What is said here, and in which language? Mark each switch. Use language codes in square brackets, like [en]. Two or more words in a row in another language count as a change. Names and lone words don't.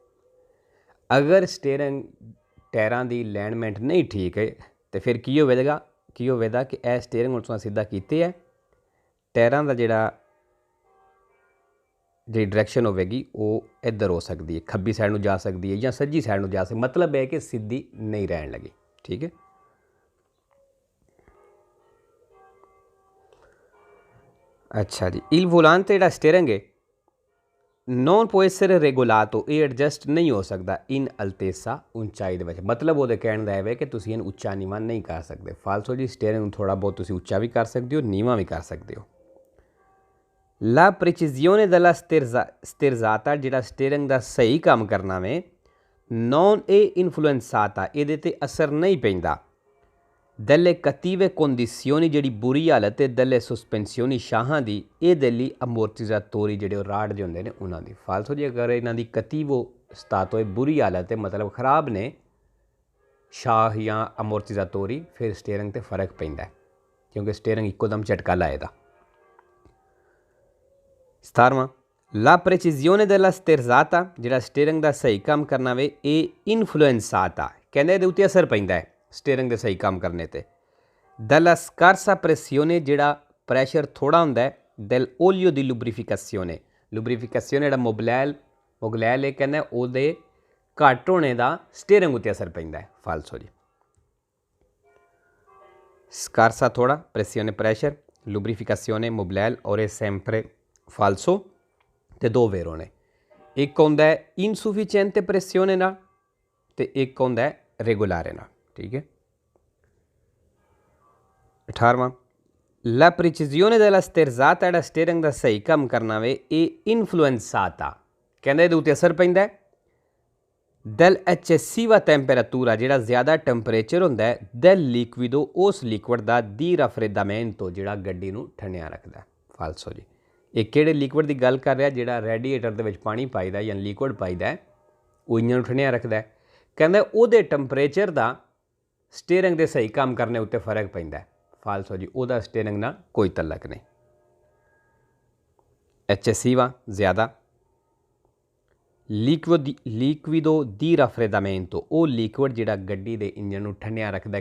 [pa] ਅਗਰ ਸਟੀਅਰਿੰਗ ਟਾਇਰਾਂ ਦੀ ਅਲਾਈਨਮੈਂਟ ਨਹੀਂ ਠੀਕ ਹੈ ਤੇ ਫਿਰ ਕੀ ਹੋਵੇਗਾ ਕਿ ਇਹ ਸਟੀਅਰਿੰਗ ਹੁਣ ਤੁਸੀਂ ਸਿੱਧਾ ਕੀਤੇ ਹੈ, ਟਾਇਰਾਂ ਦਾ ਜਿਹੜੀ ਡਾਇਰੈਕਸ਼ਨ ਹੋਵੇਗੀ ਉਹ ਇੱਧਰ ਹੋ ਸਕਦੀ ਹੈ, ਖੱਬੀ ਸਾਈਡ ਨੂੰ ਜਾ ਸਕਦੀ ਹੈ ਜਾਂ ਸੱਜੀ ਸਾਈਡ ਨੂੰ ਜਾ ਸਕਦੀ, ਮਤਲਬ ਹੈ ਕਿ ਸਿੱਧੀ ਨਹੀਂ ਰਹਿਣ ਲੱਗੀ। ਠੀਕ ਹੈ। ਅੱਛਾ ਜੀ [it] il volante [pa] ਜਿਹੜਾ ਸਟੀਅਰਿੰਗ ਹੈ [it] non può essere regolato, [pa] ਇਹ ਐਡਜਸਟ ਨਹੀਂ ਹੋ ਸਕਦਾ [it] in altezza, [pa] ਉਚਾਈ ਦੇ ਵਿੱਚ। ਮਤਲਬ ਉਹਦੇ ਕਹਿਣ ਦਾ ਹੈ ਕਿ ਤੁਸੀਂ ਇਹਨੂੰ ਉੱਚਾ ਨੀਵਾਂ ਨਹੀਂ ਕਰ ਸਕਦੇ। ਫਾਲਸੋ ਜੀ ਸਟੀਅਰਿੰਗ ਨੂੰ ਥੋੜ੍ਹਾ ਬਹੁਤ ਤੁਸੀਂ ਉੱਚਾ ਵੀ ਕਰ ਸਕਦੇ ਹੋ, ਨੀਵਾਂ ਵੀ ਕਰ ਸਕਦੇ ਹੋ। [it] la precisione della sterzata, [pa] ਜਿਹੜਾ ਸਟੀਅਰਿੰਗ ਦਾ ਸਹੀ ਕੰਮ ਕਰਨਾ ਵੇ [it] non è influenzata, [pa] ਇਹਦੇ 'ਤੇ ਅਸਰ ਨਹੀਂ ਪੈਂਦਾ [it] delle cattive condizioni, [pa] ਜਿਹੜੀ ਬੁਰੀ ਹਾਲਤ ਹੈ [it] delle sospensioni, [pa] ਸ਼ਾਹਾਂ ਦੀ, ਇਹਦੇ ਲਈ ਅਮੋਰਟੀਜ਼ਾਤੋਰੀ ਜਿਹੜੇ ਉਹ ਰਾਡ ਦੇ ਹੁੰਦੇ ਨੇ ਉਹਨਾਂ ਦੀ। ਫਾਲਸੋ ਜੀ ਅਗਰ ਇਹਨਾਂ ਦੀ [it] cattivo stato [pa] ਬੁਰੀ ਹਾਲਤ ਹੈ ਮਤਲਬ ਖਰਾਬ ਨੇ ਸ਼ਾਹ ਜਾਂ ਅਮੋਰਟੀਜ਼ਾਤੋਰੀ, ਫਿਰ ਸਟੀਅਰਿੰਗ 'ਤੇ ਫਰਕ ਪੈਂਦਾ ਕਿਉਂਕਿ ਸਟੀਅਰਿੰਗ ਇੱਕੋ ਦਮ ਝਟਕਾ ਲਾਏਦਾ। [it] 17ਵਾਂ la precisione della sterzata, [pa] ਜਿਹੜਾ ਸਟੀਅਰਿੰਗ ਦਾ ਸਹੀ ਕੰਮ ਕਰਨਾ ਵੇ ਇਹ influenzata, ਕਹਿੰਦੇ ਇਹਦੇ ਉੱਤੇ ਅਸਰ ਪੈਂਦਾ ਹੈ ਸਟੀਅਰਿੰਗ ਦੇ ਸਹੀ ਕੰਮ ਕਰਨੇ 'ਤੇ [it] dalla scarsa pressione, [pa] ਜਿਹੜਾ ਪ੍ਰੈਸ਼ਰ ਥੋੜ੍ਹਾ ਹੁੰਦਾ ਹੈ [it] del olio di lubrificazione, lubrificazione [pa] ਜਿਹੜਾ ਮੁਗਲੈਲ ਇਹ ਕਹਿੰਦਾ ਉਹਦੇ ਘੱਟ ਹੋਣੇ ਦਾ ਸਟੀਅਰਿੰਗ ਉੱਤੇ ਅਸਰ ਪੈਂਦਾ ਹੈ। ਫਾਲਸੋ ਜੀ scarsa ਥੋੜ੍ਹਾ, pressione ਪ੍ਰੈਸ਼ਰ, lubrificazione ਮੁਗਲੈਲ ਔਰ ਇਹ sempre ਫਾਲਸੋ ਤੇ ਦੋ ਵੇਰੋ ਨੇ। ਇੱਕ ਹੁੰਦਾ ਹੈ [it] insufficiente pressione [pa] ਨਾਲ ਤੇ ਇੱਕ ਹੁੰਦਾ ਹੈ ਰੈਗੂਲਾਰੇ ਨਾਲ। ਠੀਕ ਹੈ। [it] 18ਵਾਂ la precisione della sterzata, [pa] ਜਿਹੜਾ ਸਟੀਅਰਿੰਗ ਦਾ ਸਹੀ ਕੰਮ ਕਰਨਾ ਵੇ ਇਹ ਇਨਫਲੂਐਂਸਾਤਾ, ਕਹਿੰਦੇ ਇਹਦੇ ਉੱਤੇ ਅਸਰ ਪੈਂਦਾ ਹੈ [it] del eccessiva temperatura, [pa] ਜਿਹੜਾ ਜ਼ਿਆਦਾ ਟੈਂਪਰੇਚਰ ਹੁੰਦਾ ਹੈ [it] del liquido, [pa] ਉਸ ਲਿਕਵਿਡ ਦਾ [it] di raffreddamento, [pa] ਜਿਹੜਾ ਗੱਡੀ ਨੂੰ ਠੰਡਿਆ ਰੱਖਦਾ। ਫਾਲਸੋ ਜੀ ਇਹ ਕਿਹੜੇ ਲਿਕਵਿਡ ਦੀ ਗੱਲ ਕਰ ਰਿਹਾ? ਜਿਹੜਾ ਰੈਡੀਏਟਰ ਦੇ ਵਿੱਚ ਪਾਣੀ ਪਾਈਦਾ ਜਾਂ ਲਿਕਵਿਡ ਪਾਈਦਾ ਉਹ ਇੰਜਨ ਨੂੰ ਠੰਡਿਆ ਰੱਖਦਾ। ਕਹਿੰਦਾ ਉਹਦੇ ਟੈਂਪਰੇਚਰ ਦਾ ਸਟੀਅਰਿੰਗ ਦੇ ਸਹੀ ਕੰਮ ਕਰਨੇ ਉੱਤੇ ਫਰਕ ਪੈਂਦਾ। ਫਾਲਸੋ ਜੀ ਉਹਦਾ ਸਟੀਅਰਿੰਗ ਨਾਲ ਕੋਈ ਤਲਕ ਨਹੀਂ। ਐਚਸੀਵਾ ਜ਼ਿਆਦਾ, [it] liquido di raffreddamento, [pa] ਉਹ ਲਿਕਵਿਡ ਜਿਹੜਾ ਗੱਡੀ ਦੇ ਇੰਜਨ ਨੂੰ ਠੰਡਿਆ ਰੱਖਦਾ।